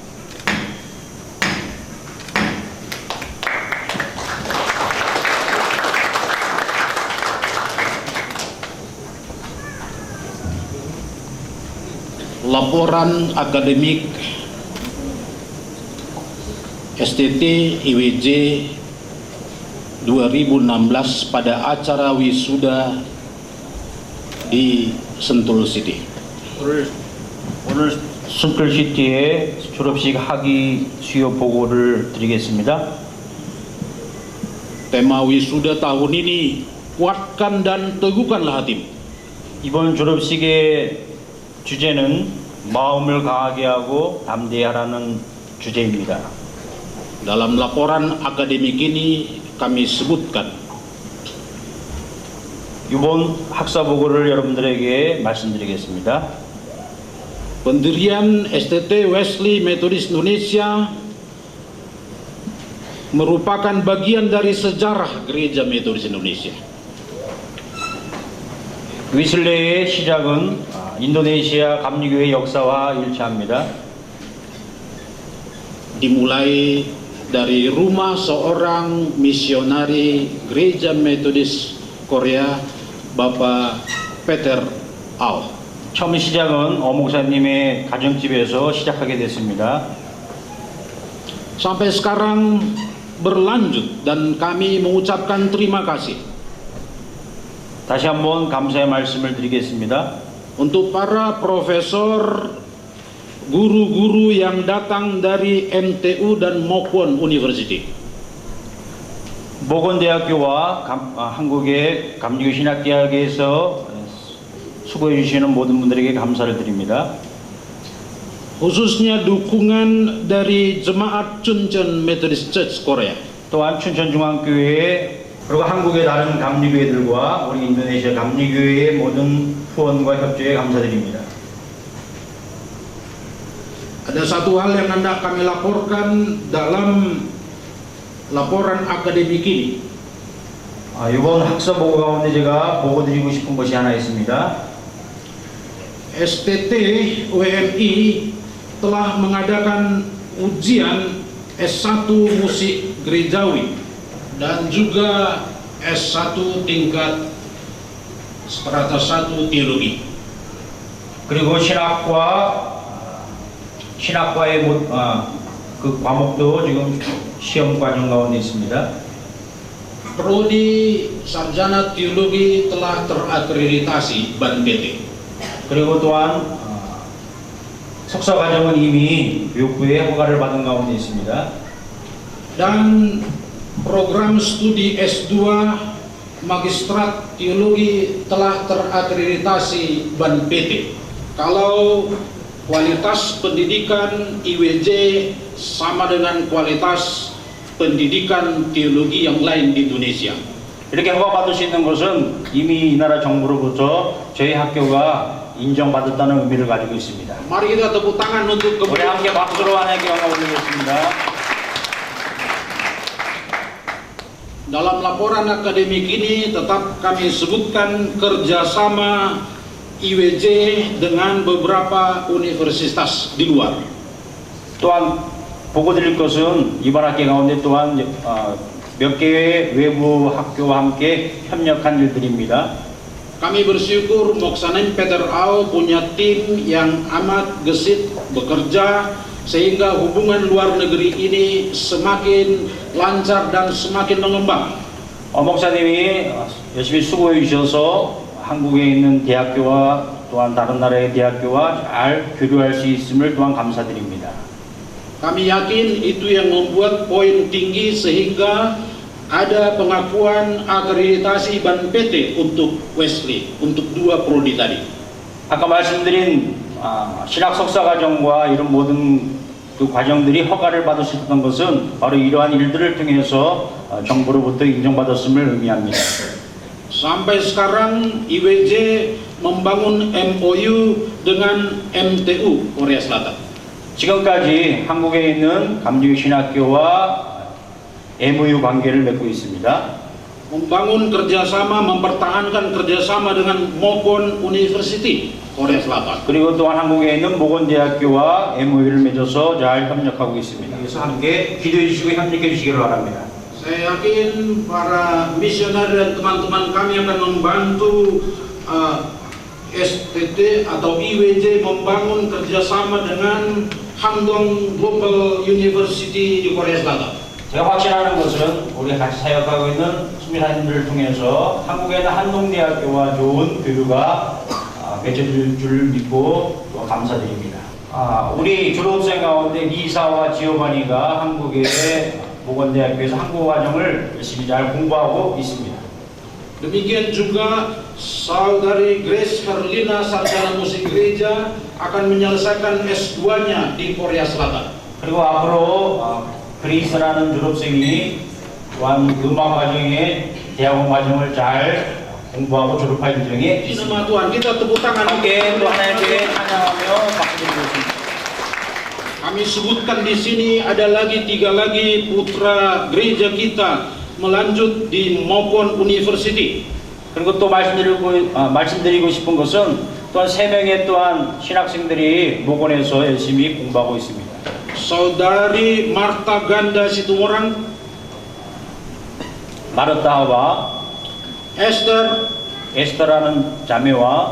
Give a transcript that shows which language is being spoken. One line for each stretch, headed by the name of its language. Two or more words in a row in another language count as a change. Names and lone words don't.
Indonesian: Laporan akademik STT IWJ 2016 pada acara wisuda di Sentul City.
Korean: 오늘 순끌시티의 졸업식 학위 수여 보고를 드리겠습니다.
Indonesian: Tema wisuda tahun ini, kuatkan dan teguhkanlah hatimu.
Korean: 이번 졸업식의 주제는 마음을 강하게 하고 담대하라는 주제입니다.
Indonesian: Dalam laporan akademik ini kami sebutkan
Korean: 이번 학사 보고를 여러분들에게 말씀드리겠습니다.
Indonesian: Pendirian STT Wesley Methodist Indonesia merupakan bagian dari sejarah Gereja Metodis Indonesia.
Korean: 위슬레의 시작은 인도네시아 감리교회 역사와 일치합니다.
Indonesian: Dimulai dari rumah seorang misionari Gereja Metodis Korea, Bapak Peter Au.
Korean: 처음 시작은 목사님의 가정집에서 시작하게 됐습니다.
Indonesian: Sampai sekarang berlanjut dan kami mengucapkan terima kasih
Korean: 다시 한번 감사의 말씀을 드리겠습니다.
Indonesian: untuk para profesor, guru-guru yang datang dari MTU dan Mokwon University.
Korean: 모건대학교와 한국의 감리교 신학대학에서 수고해 주시는 모든 분들에게 감사를 드립니다.
Indonesian: Khususnya dukungan dari Jemaat Chuncheon Methodist Church Korea.
Korean: 또한 춘천중앙교회 그리고 한국의 다른 감리교회들과 우리 인도네시아 감리교회의 모든 후원과 협조에 감사드립니다.
Indonesian: Ada satu hal yang hendak kami laporkan dalam laporan akademik ini.
Korean: 이번 학사 보고 가운데 제가 보고 드리고 싶은 것이 하나 있습니다.
Indonesian: STT WMI telah mengadakan ujian S1 musik gerejawi dan juga S1 tingkat strata 1 teologi.
Korean: 그리고 신학과의 그 과목도 지금 시험 과정 가운데 있습니다.
Indonesian: Prodi sarjana teologi telah terakreditasi BAN PT.
Korean: 그리고 또한 석사 과정은 이미 교육부의 허가를 받은 가운데 있습니다.
Indonesian: Dan program studi S2 magistrat teologi telah terakreditasi BAN PT. Kalau kualitas pendidikan IWJ sama dengan kualitas pendidikan teologi yang lain di Indonesia.
Korean: 이렇게 허가받을 수 있는 것은 이미 이 나라 정부로부터 저희 학교가 인정받았다는 의미를 가지고 있습니다.
Indonesian: Mari kita tepuk tangan untuk
Korean: 우리 함께 박수로 하나님께 영광 올리겠습니다.
Indonesian: Dalam laporan akademik ini tetap kami sebutkan kerjasama IWJ dengan beberapa universitas di luar.
Korean: 또한 보고 드릴 것은 이번 학기 가운데 또한 몇 개의 외부 학교와 함께 협력한 일들입니다.
Indonesian: Kami bersyukur Moksanem Peter Au punya tim yang amat gesit bekerja sehingga hubungan luar negeri ini semakin lancar dan semakin mengembang.
Korean: 목사님이 열심히 수고해 주셔서 한국에 있는 대학교와 또한 다른 나라의 대학교와 잘 교류할 수 있음을 또한 감사드립니다.
Indonesian: Kami yakin itu yang membuat poin tinggi sehingga ada pengakuan akreditasi BAN PT untuk Wesley, untuk dua prodi tadi.
Korean: 아까 말씀드린 신학 석사 과정과 이런 모든 그 과정들이 허가를 받을 수 있었던 것은 바로 이러한 일들을 통해서 정부로부터 인정받았음을 의미합니다.
Indonesian: Sampai sekarang IWJ membangun MOU dengan MTU Korea Selatan.
Korean: 지금까지 한국에 있는 감리교 신학교와 MOU 관계를 맺고 있습니다.
Indonesian: Membangun kerjasama, mempertahankan kerjasama dengan Mokwon University Korea Selatan.
Korean: 그리고 또한 한국에 있는 모건대학교와 MOU를 맺어서 잘 협력하고 있습니다. 그래서 함께 기도해 주시고 협력해 주시기를 바랍니다.
Indonesian: Saya yakin para misioner dan teman-teman kami akan membantu STT atau IWJ membangun kerjasama dengan Handong Global University di Korea Selatan.
Korean: 제가 확신하는 것은 우리 같이 사역하고 있는 수민하님들을 통해서 한국에 있는 한동대학교와 좋은 교류가 맺어질 줄 믿고 감사드립니다. 우리 졸업생 가운데 리사와 지오바니가 한국의 모건대학교에서 한국어 과정을 열심히 잘 공부하고 있습니다.
Indonesian: Demikian juga saudari Grace Herlina sarjana musik gereja akan menyelesaikan S2-nya di Korea Selatan.
Korean: 그리고 앞으로 그레이스라는 졸업생이 또한 음악 과정에 대학원 과정을 잘 공부하고 졸업할 예정에
Indonesian: Di
Korean: 있습니다.
Indonesian: nama Tuhan, kita tepuk tangan.
Korean: 함께 또 하나님께 찬양하며 박수드리겠습니다.
Indonesian: Kami sebutkan di sini ada lagi 3 lagi putra gereja kita melanjut di Mopon University.
Korean: 그리고 또 말씀드리고 싶은 것은 또한 3명의 또한 신학생들이 모건에서 열심히 공부하고 있습니다.
Indonesian: Saudari Marta Ganda Situmorang,
Korean: 마르타와 에스터라는 자매와